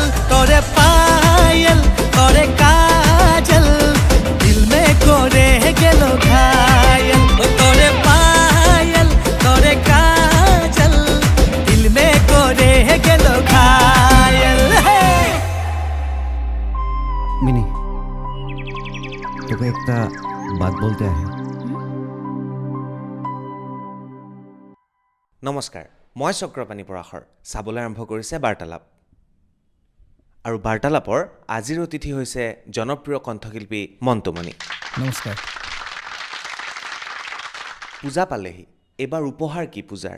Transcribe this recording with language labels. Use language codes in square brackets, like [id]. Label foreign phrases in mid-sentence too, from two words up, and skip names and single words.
[hi] तोरे पायल तोरे काजल दिल में करे गेल घायल। तोरे पायल तोरे काजल दिल में करे गेल घायल। [bn] মিনি তোকে একটা বাত বলতে আহে। [as] নমস্কাৰ, মই চক্ৰপাণী পৰাশৰ। চাবলৈ আৰম্ভ কৰিছে বাৰ্তালাপ। আৰু বাৰ্তালাপৰ আজিৰ অতিথি হৈছে জনপ্ৰিয় কণ্ঠশিল্পী মন্টু মনি। নমস্কাৰ। পূজা পালেহি, এইবাৰ উপহাৰ কি পূজাৰ?